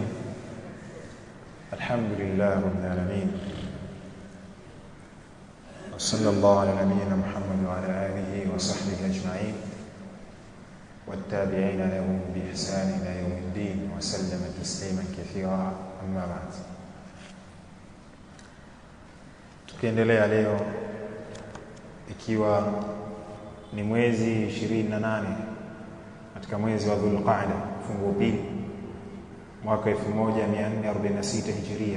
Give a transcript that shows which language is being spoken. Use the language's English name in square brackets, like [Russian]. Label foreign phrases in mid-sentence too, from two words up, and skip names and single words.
[Arabic] الحمد لله رب العالمين، وصلى الله على نبينا محمد وعلى آله وصحبه أجمعين والتابعين لهم بإحسان إلى يوم الدين وسلم تسليما كثيرا. أما بعد، [Swahili] tukiendelea leo ikiwa ni mwezi 28 katika mwezi wa Dhulqa'da, fungu pili, mwaka 1446 Hijria.